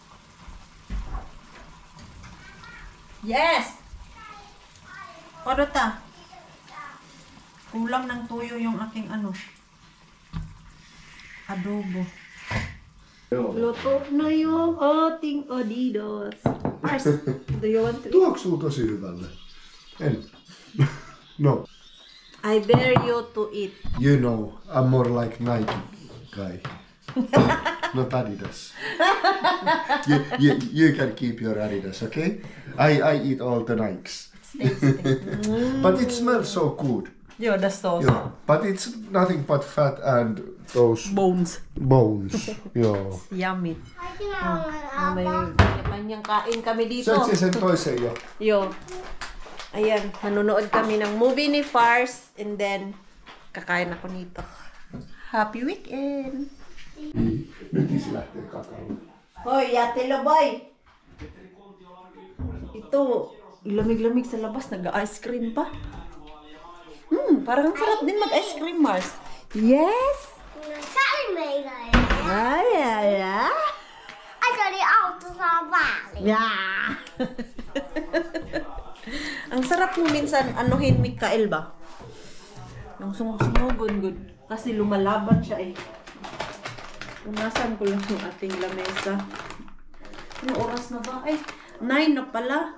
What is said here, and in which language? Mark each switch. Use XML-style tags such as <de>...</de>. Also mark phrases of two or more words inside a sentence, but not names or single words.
<en>Yes!</en> <tl>Paano ta? Kulang ng tuyo yung aking ano, adobo. Luto na yung ating Adidas.</tl> <en>First, do you want to eat?</en> <fi>Tuoksuu tosi hyvälle? En. No.</fi> <en>I dare you to eat. You know, I'm more like Nike guy. Not Adidas. You can keep your Adidas, okay? I eat all the Nikes. But it smells so good. Yeah, the sauce. Yeah, but it's nothing but fat and those Bones. bones. Yeah. Yummy.</en> <tl>May kanya-kanyang kain kami dito.</tl> <fi>Söit sen toisen jo. Yo.</fi> <tl>Ayan, nanonood kami ng movie ni Fars</tl> <en>and then</en> <tl>kakain ako nito.</tl> <en>Happy weekend!</en> <fi>Nyt isi lähtee kakaalle.</fi> <tl>Hoy, Ate Loboy! Ito, lamig-lamig sa labas, nag-ice cream pa. Parang ang sarap din mag-ice cream, Mars. Yes!</tl> <en>Sorry, my guy. Ah, Yeah!</en> <tl>Ang sarap mo minsan, anuhin Mikael ba? Yung sumugon good. Kasi lumalaban siya eh. Punasan ko lang yung ating lamesa. Ano oras na ba? Ay, 9 na pala.</tl>